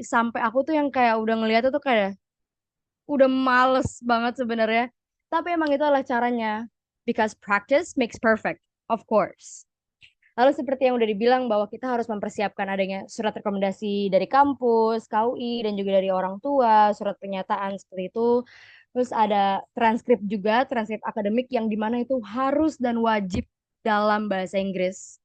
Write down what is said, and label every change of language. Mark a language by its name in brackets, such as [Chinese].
[Indonesian] Sampai aku tuh yang kayak udah ngeliat tuh kayak udah males banget sebenarnya. Tapi emang itu adalah caranya. [English] Because practice makes perfect, of course. [Indonesian] Lalu seperti yang udah dibilang bahwa kita harus mempersiapkan adanya surat rekomendasi dari kampus, KUI, dan juga dari orang tua, surat pernyataan seperti itu. Terus ada transkrip juga, transkrip akademik yang dimana itu harus dan wajib dalam bahasa Inggris.